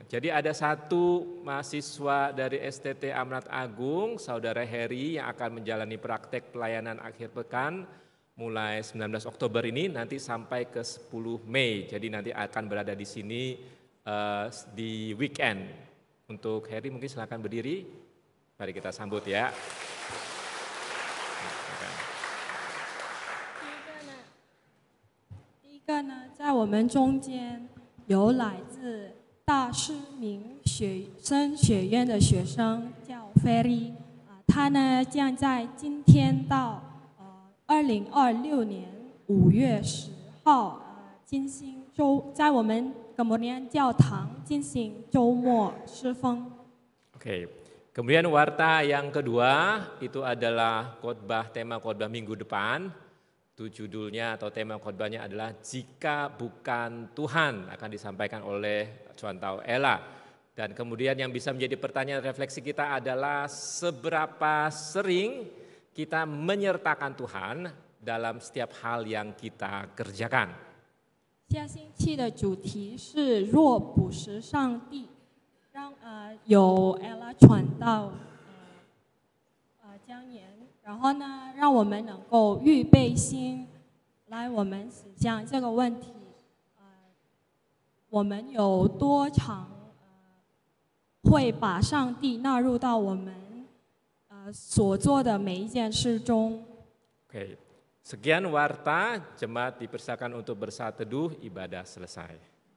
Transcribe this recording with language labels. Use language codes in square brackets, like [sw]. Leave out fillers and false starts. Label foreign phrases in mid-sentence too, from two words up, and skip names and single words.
[id] Jadi ada satu mahasiswa dari STT Amrat Agung, Saudara Heri yang akan menjalani praktek pelayanan akhir pekan mulai 19 Oktober ini nanti sampai ke 10 Mei. Jadi nanti akan berada di sini di weekend. Untuk Heri mungkin silakan berdiri. Mari kita sambut ya. [zh] 在我们中间有来自大师明学院的学生叫 Ferry， 他呢将在今天到2026年5月10号在我们葛摩尼安教堂进行周末侍奉。 [id] Oke. Kemudian warta yang kedua itu adalah tema khotbah minggu depan. Itu judulnya atau tema khotbahnya adalah Jika Bukan Tuhan, akan disampaikan oleh Chuan Tao Ella. Dan kemudian yang bisa menjadi pertanyaan refleksi kita adalah seberapa sering kita menyertakan Tuhan dalam setiap hal yang kita kerjakan. [zh] 下星期的主题是若不是上帝，由 Ella 传道讲言。然后呢，让我们能够预备心，来我们思想这个问题。我们有多长会把上帝纳入到我们所做的每一件事中？ [id] Oke, sekian warta, jemaat dipersilakan untuk bersaat teduh, ibadah selesai.